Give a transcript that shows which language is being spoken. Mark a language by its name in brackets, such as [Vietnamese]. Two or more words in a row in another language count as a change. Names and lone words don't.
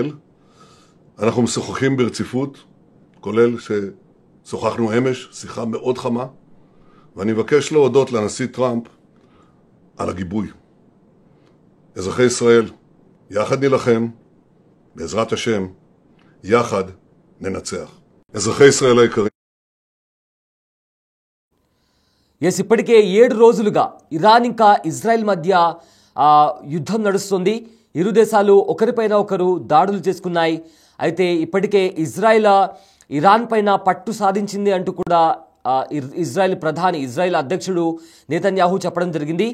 [Hebrew] אנחנו משוחחים ברציפות, כולל שוחחנו אמש, שיחה מאוד חמה, ואני מבקש להודות לנשיא טראמפ על הגיבוי. אזרחי ישראל, יחד נלחם, בעזרת השם, יחד ננצח. אזרחי ישראל היקרים. [Telugu] ఇప్పటికే 7 రోజులుగా ఇరాన్ ఇంకా ఇజ్రాయెల్ మధ్య యుద్ధం నడుస్తుంది. ఇరు దేశాలు ఒకరిపైన ఒకరు దాడులు చేసుకున్నాయి. అయితే ఇప్పటికే ఇజ్రాయెల్ ఇరాన్ పైన పట్టు సాధించింది అంటూ కూడా ఇజ్రాయెల్ అధ్యక్షుడు నేతన్యాహు చెప్పడం జరిగింది.